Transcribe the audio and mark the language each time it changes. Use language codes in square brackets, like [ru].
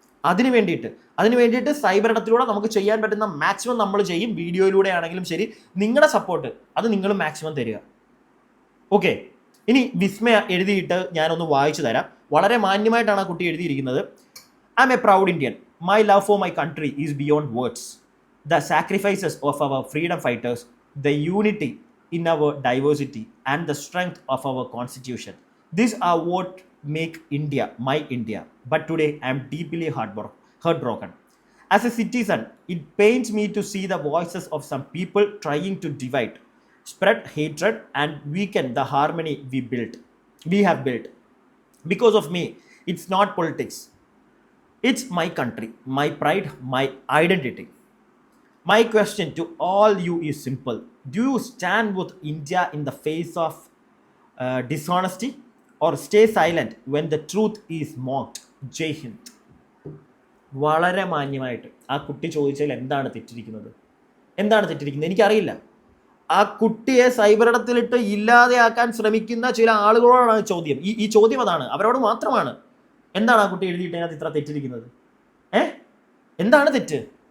[ml] അതിന് വേണ്ടിയിട്ട് സൈബർ ഇടത്തിലൂടെ നമുക്ക് ചെയ്യാൻ പറ്റുന്ന മാക്സിമം നമ്മൾ ചെയ്യും. വീഡിയോയിലൂടെ ആണെങ്കിലും ശരി, നിങ്ങളുടെ സപ്പോർട്ട് അത് നിങ്ങൾ മാക്സിമം തരിക. ഓക്കെ, ഇനി വിസ്മയ എഴുതിയിട്ട് ഞാനൊന്ന് വായിച്ചു തരാം. വളരെ മാന്യമായിട്ടാണ് ആ കുട്ടി എഴുതിയിരിക്കുന്നത്. [en] I'm a proud Indian. My love for my country is beyond words. The sacrifices of our freedom fighters, the unity in our diversity and the strength of our constitution. These are what make India my India. But today I am deeply heartbroken. As a citizen, it pains me to see the voices of some people trying to divide, spread hatred and weaken the harmony we have built. Because of me, it's not politics. It's my country, my pride, my identity. My question to all you is simple. Do you stand with India in the face of dishonesty or stay silent when the truth is mocked? Jai Hind. [ml] വളരെ മാന്യമായിട്ട് ആ കുട്ടി ചോദിച്ചാൽ എന്താണ് തെറ്റിരിക്കുന്നത് എനിക്കറിയില്ല. ആ കുട്ടിയെ cyber ഇടത്തിലിട്ട് ഇല്ലാതെയാക്കാൻ ശ്രമിക്കുന്ന ചില ആളുകളോടാണ് ചോദ്യം. ഈ ചോദ്യം അതാണ്, അവരോട് മാത്രമാണ്. എന്താണ് ആ കുട്ടി എഴുതിയിട്ടതിനകത്ത് ഇത്ര തെറ്റിരിക്കുന്നത്? എന്താണ് തെറ്റ്?